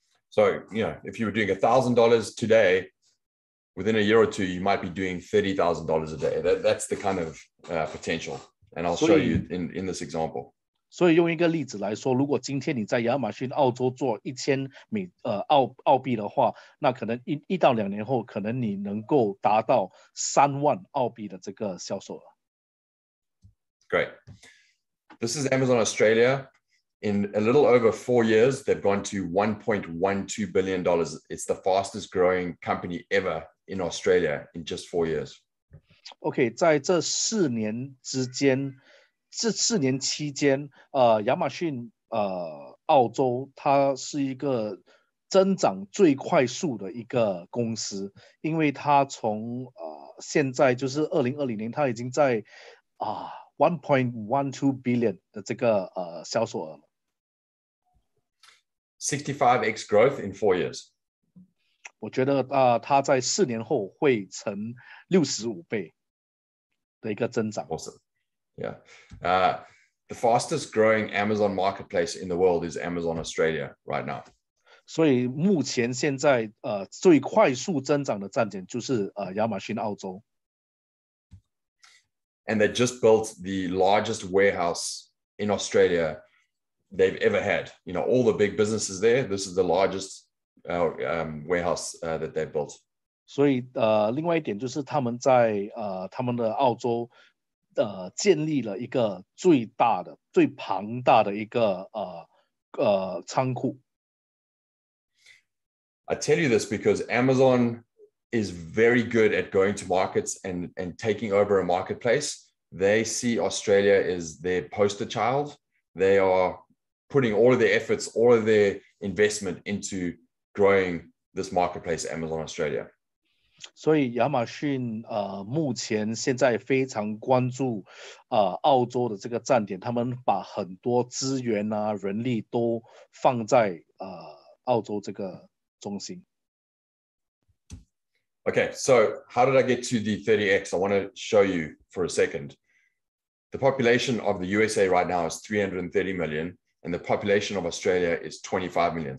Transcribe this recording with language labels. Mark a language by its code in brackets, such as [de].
[en] So, you know, if you were doing $1,000 today, within a year or two, you might be doing $30,000 a day. That's the kind of potential. And I'll show you in this example. [zh] 所以用一个例子来说，如果今天你在亚马逊澳洲做1000澳币的话，那可能1到2年后，可能你能够达到3万澳币的这个销售额。 [en] Great. This is Amazon Australia. In a little over 4 years, they've gone to $1.12 billion. It's the fastest growing company ever in Australia in just 4 years. [zh] OK， 在这4年之间，这4年期间，亚马逊澳洲它是一个增长最快速的一个公司，因为它从现在就是2020年，它已经在1.12 billion 的这个销售额了。 [en] 65x growth in 4 years. [zh] 我觉得它在4年后会成65倍的一个增长。 [en] Awesome. Yeah. The fastest growing Amazon marketplace in the world is Amazon Australia right now. [zh] 所以目前现在最快速增长的站点就是亚马逊澳洲。 [en] And they just built the largest warehouse in Australia they've ever had. You know, all the big businesses there, this is the largest warehouse that they built. [zh] 所以另外一点就是他们在他们的澳洲建立了一个最大的、最庞大的一个仓库。 [en] I tell you this because Amazon is very good at going to markets and taking over a marketplace. They see Australia as their poster child. They are putting all of their efforts, all of their investment into growing this marketplace, Amazon Australia. [zh] 所以亚马逊目前现在非常关注澳洲的这个站点，他们把很多资源人力都放在澳洲这个中心。 [en] Okay, so how did I get to the 30x? I want to show you for a second. The population of the USA right now is 330 million, and the population of Australia is 25 million.